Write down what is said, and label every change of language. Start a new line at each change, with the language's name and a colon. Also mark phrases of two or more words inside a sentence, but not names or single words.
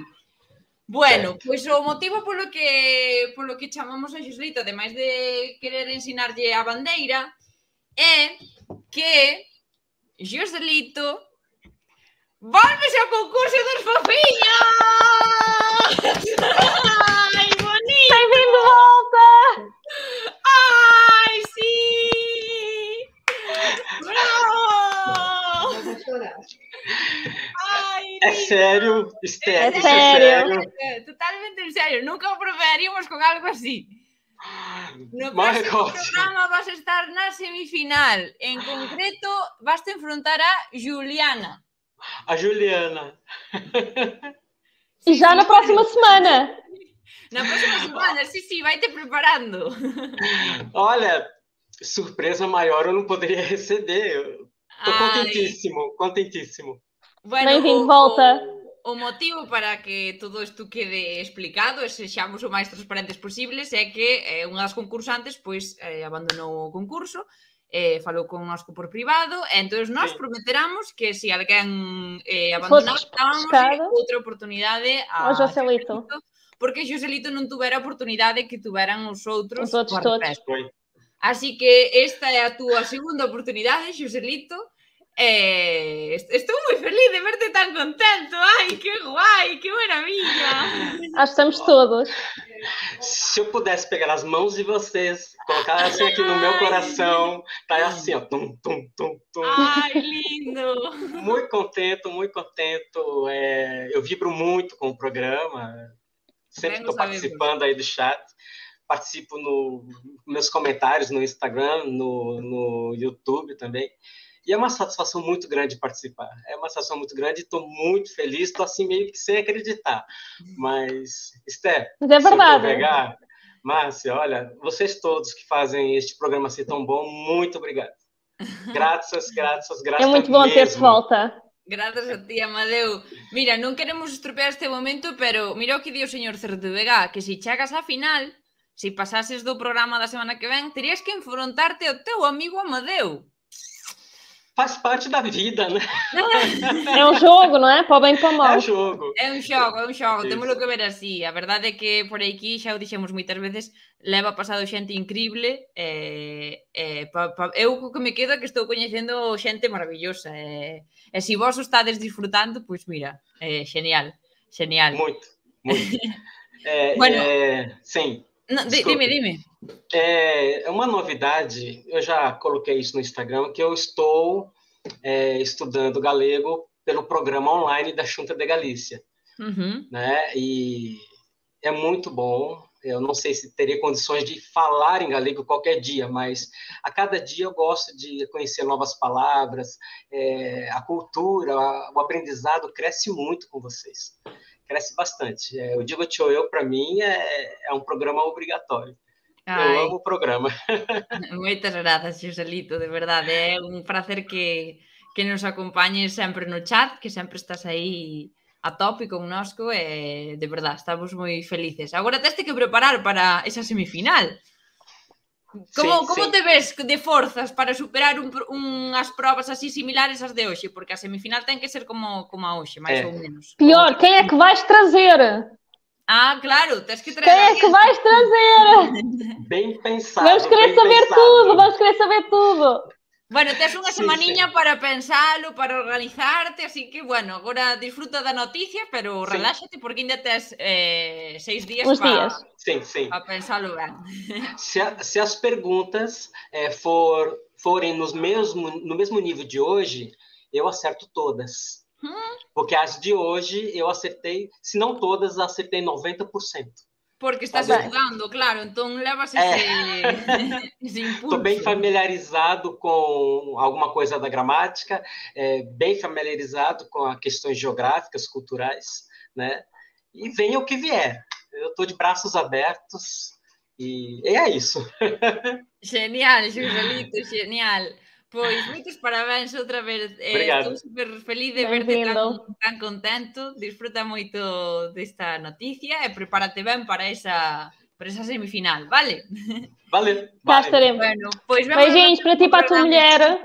Galician: Bueno, pois o motivo polo que chamamos a Joselito, ademais de querer ensinarlle a bandeira, é que Joselito volves ao concurso dos fofiños! Ai, bonito!
Portuguese: Bem-vindo de volta!
Galician: Ai, sí!
Portuguese: sério, Esther, É isso sério. é sério.
Galician: Totalmente en serio, nunca o probaríamos con algo así. No
English: My
Galician: próximo
English: God.
Galician: programa vas a estar na semifinal. En concreto, vas a enfrentar a Juliana. A Juliana.
Portuguese: E já na próxima semana.
Galician: Na próxima semana, sí, vai-te preparando.
Portuguese: Olha, surpresa maior eu não poderia receber. Eu tô contentíssimo.
Galician: Bueno,
Portuguese: Bem-vindo de volta.
Galician: O motivo para que todo isto quede explicado e sexamos o máis transparentes posibles é que unha das concursantes pois abandonou o concurso, falou connosco por privado, e entón nós prometeramos que se alguén abandonara, dábamos outra oportunidade a Joselito, porque Joselito non tuvera a oportunidade que tuveran os outros todos. Así que esta é a túa segunda oportunidade, Joselito. Estou moi feliz de verte tan contento. Ai, que guai, que maravilla.
Portuguese: Acho que estamos todos. Se eu pudesse pegar as mãos de vocês, colocar assim aqui no meu coração, tá assim, ó. Tum, tum, tum, tum. Ai, lindo. Muito contento. Eu vibro muito com o programa. Sempre estou participando aí do chat. Participo nos meus comentários no Instagram, no YouTube também. E é uma satisfação muito grande participar. É uma satisfação muito grande e estou muito feliz. Estou assim meio que sem acreditar. Mas, Esther, mas é verdade. Márcia, olha, vocês todos que fazem este programa ser tão bom, muito obrigado. Graças. É muito bom ter-te de volta.
Galician: Grazas a ti, Amadeu. Mira, non queremos estropear este momento, pero mira o que di o señor Certevega, que se chegas á final, se pasases do programa da semana que ven, terías que enfrontarte ao teu amigo Amadeu.
Portuguese: Faz parte da vida, né? É um jogo, não é? Para o bem e para o mal.
Galician: É un xogo. Témolo que ver así. A verdade é que por aquí, xa o dixemos moitas veces, leva pasado xente increíble. Eu o que me quedo é que estou coñecendo xente maravillosa. E se vos o estades disfrutando, pois mira, genial.
Portuguese: Muito. Bueno, sim.
Galician: Dime.
Portuguese: É uma novidade, eu já coloquei isso no Instagram, que eu estou estudando galego pelo programa online da Xunta de Galícia. Né? E é muito bom. Eu não sei se teria condições de falar em galego qualquer dia, mas a cada dia eu gosto de conhecer novas palavras, a cultura, o aprendizado cresce muito com vocês. Cresce bastante. O Diva Tioeu, para mim, é um programa obrigatório. Eu amo o programa.
Galician: Moitas grazas, Joselito, de verdade. É un prazer que nos acompañes sempre no chat, que sempre estás aí a tope connosco e, de verdade, estamos moi felices. Agora teste que preparar para esa semifinal. Como te ves de forzas para superar unhas probas así similares ás de hoxe? Porque a semifinal ten que ser como a hoxe, máis ou menos.
Portuguese: Pior, quem é que vais trazer? Claro, tens que trazer. Quem é que vais trazer? Bem pensado. Vamos querer saber tudo.
Galician: Bueno, tes unha semaninha para pensalo, para organizarte, así que, bueno, agora disfruta da noticia, pero reláxate porque ainda tes 6 días para pensalo ben.
Portuguese: Se as perguntas forem no mesmo nível de hoje, eu acerto todas. Porque as de hoje eu acertei, se não todas, acertei 90%. Porque estás estudando, claro, então levas esse impulso. Estou bem familiarizado com alguma coisa da gramática, bem familiarizado com as questões geográficas, culturais, né? E venha o que vier. Eu estou de braços abertos e é isso.
Galician: Genial, Joselito, genial. Pois, moitos parabéns outra vez. Estou super feliz de verte tan contento. Disfruta moito desta noticia e prepárate ben para esa semifinal, vale? Vale.
Portuguese: Já estaremos.
Galician: Bueno, pois
Portuguese: beijinhos para ti e para a tua mulher.